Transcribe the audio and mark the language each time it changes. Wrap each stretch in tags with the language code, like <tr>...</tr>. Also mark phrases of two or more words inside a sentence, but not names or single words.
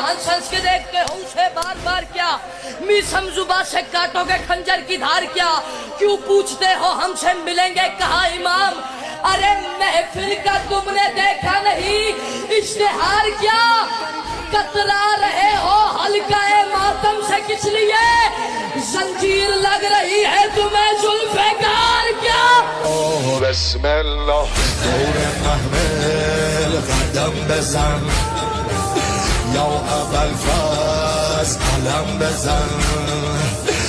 <ur>ہنس ہنس کے دیکھتے ہو اسے بار بار کیا, میسم زباں سے کاٹو گے خنجر کی دھار کیا, کیوں پوچھتے ہو ہم سے ملیں گے کہاں امام. ارے محفل کا تم نے دیکھا نہیں اشتہار کیا, کترا رہے ہو حلقہ ماتم سے کس لیے, زنجیر لگ رہی ہے تمہیں ذوالفقار کیا.</ur> <ar>بسم الله</ar> <fa>دور محمل قدم بزن یا ابوالفضل علم بزن</fa>